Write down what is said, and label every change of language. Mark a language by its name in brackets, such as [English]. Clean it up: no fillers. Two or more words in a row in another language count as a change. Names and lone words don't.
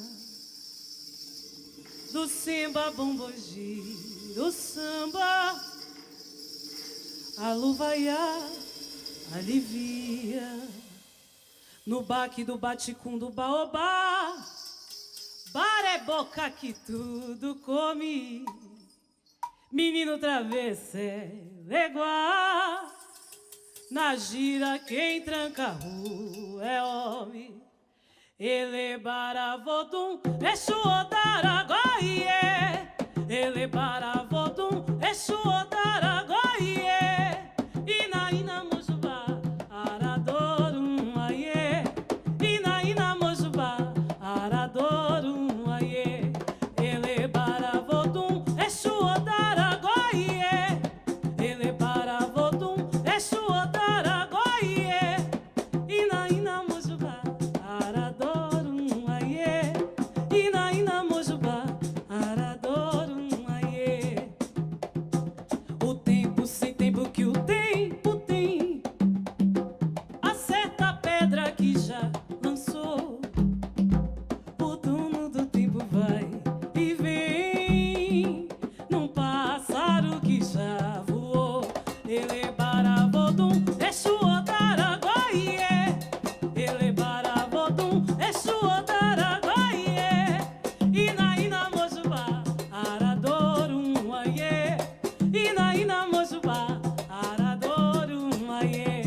[Portuguese] do samba bombogi, do samba, a luvaiá alivia, no baque do baticum do baobá, bar é boca que tudo come, menino travesso é leguá, na gira quem tranca a rua é homem. [Yoruba] Ele baravodum, exu odaragoie. Ele baravodum, exu odaragoie. Ina ina mojuba, aradorum aie. Ina ina mojuba, aradorum aie. Ele baravodum, exu odaragoie. Ele baravodum, exu odaragoie. Ina ina mojuba, aradorum aie. Ina ina mojuba, aradorum aie. [Portuguese] O tempo sem tempo que o tempo tem, acerta a pedra que já lançou. O dono do tempo vai e vem num pássaro que já voou. [Yoruba] Ele baravodum, exu odaragoie. Ele baravodum, exu odaragoie. Ina ina mojuba, aradorum aie. Ina ina mojuba, aradorum aie.